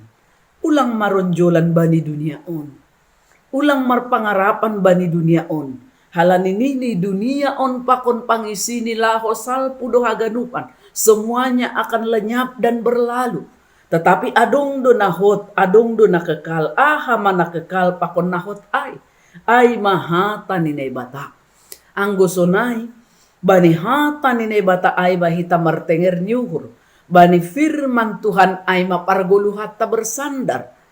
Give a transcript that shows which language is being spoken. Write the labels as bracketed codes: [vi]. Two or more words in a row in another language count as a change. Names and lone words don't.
[bts] Ulang maronjolan bani dunia on. Ulang marpangarapan bani dunia on. Halanini ni dunia on pakon pangisi nila hosal pudo haganupan. [id] Semuanya akan lenyap dan berlalu. [bts] Tetapi adong do nahot, adong do nakekal, ahama nakekal pakon nahot ay. Ay mahata ni bata. Anggo sonay, bani hata ni bata ay bahita martenger nyuhur. Bani firman Tuhan ay mapargulu hatta bersandar.